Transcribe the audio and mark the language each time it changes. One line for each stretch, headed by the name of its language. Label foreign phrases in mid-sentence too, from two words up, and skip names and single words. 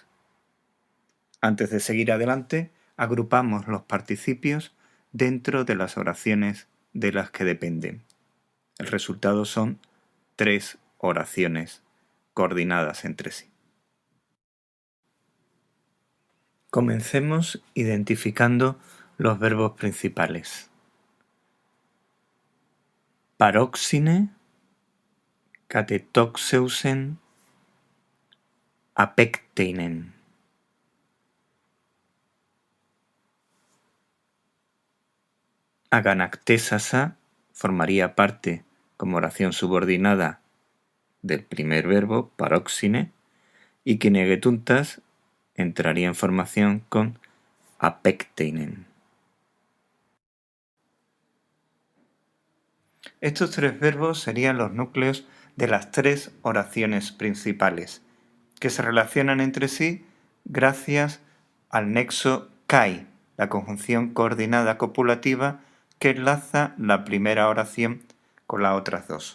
Spanish: Antes de seguir adelante, agrupamos los participios dentro de las oraciones de las que dependen. El resultado son 3 oraciones coordinadas entre sí. Comencemos identificando los verbos principales.
Greek: παρώξυνε, κατετόξευσεν, ἀπέκτεινεν.
Spanish: Aganactésasa formaría parte como oración subordinada del primer verbo, paróxine, y kinegetuntas entraría en formación con apecteinen. Estos 3 verbos serían los núcleos de las 3 oraciones principales, que se relacionan entre sí gracias al nexo kai, la conjunción coordinada copulativa que enlaza la primera oración con las otras 2.